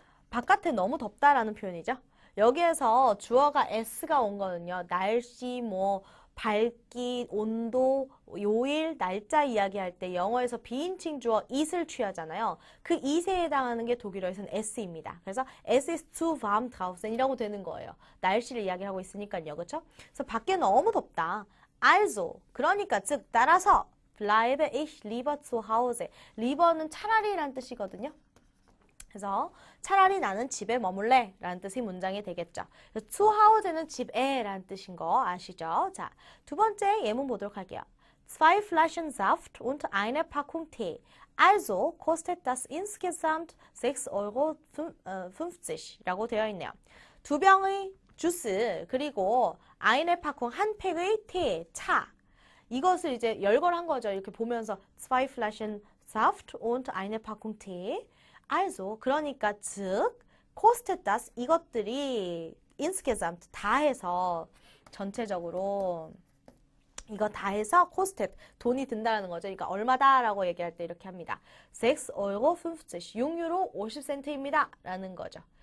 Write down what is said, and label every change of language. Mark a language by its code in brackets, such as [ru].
[ko] 바깥에 너무 덥다라는 표현이죠. 여기에서 주어가 s가 온 거는요. 날씨, 밝기, 온도, 요일, 날짜 이야기할 때 영어에서 비인칭 주어 it을 취하잖아요. 그 it에 해당하는 게 독일어에서는 s입니다. [de] 그래서 es ist zu warm draußen [ko] 이라고 되는 거예요. 날씨를 이야기하고 있으니까요. 그렇죠? 그래서 밖에 너무 덥다. [de] also, [ko] 그러니까 즉 따라서 [de] bleibe ich lieber zu Hause. lieber는 [ko] 차라리란 뜻이거든요. 그래서 차라리 나는 집에 머물래 라는 뜻의 문장이 되겠죠. zu Hause는 집에 라는 뜻인 거 아시죠? 자, 두 번째 예문 보도록 할게요. [de] Zwei Flaschen Saft und eine Packung Tee. Also kostet das insgesamt 6,50 € [ko] 라고 되어 있네요. 두 병의 주스 그리고 eine Packung 한 팩의 테, 차. 이것을 이제 열거한 거죠. 이렇게 보면서 [de] Zwei Flaschen Saft und eine Packung Tee. [ko] Also, 그러니까 즉, kostet das 이것들이 insgesamt 다 해서 전체적으로 이거 다 해서 kostet 돈이 든다는 거죠. 그러니까 얼마다라고 얘기할 때 이렇게 합니다. 6,50 6유로 50센트입니다. 라는 거죠.